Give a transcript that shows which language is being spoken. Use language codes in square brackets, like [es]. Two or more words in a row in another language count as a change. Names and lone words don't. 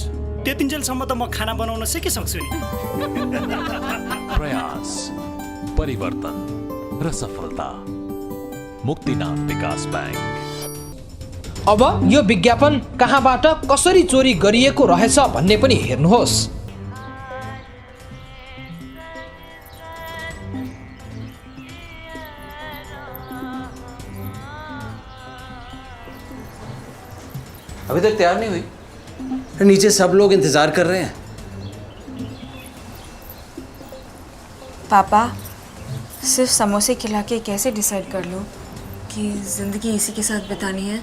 [ne] त्यतिन्जेलसम्म त म खाना बनाउन सिकिसक्छु नि। प्रयास, परिवर्तन र सफलता। मुक्तिनाथ विकास बैंक। अब यो विज्ञापन कहाँबाट कसरी चोरी गरिएको रहेछ भन्ने पनि हेर्नुहोस्। [hi] अभी तक तैयार नहीं हुई। नीचे सब लोग इंतजार कर रहे हैं। पापा, सिर्फ समोसे खिला के कैसे डिसाइड कर लो कि जिंदगी इसी के साथ बितानी है?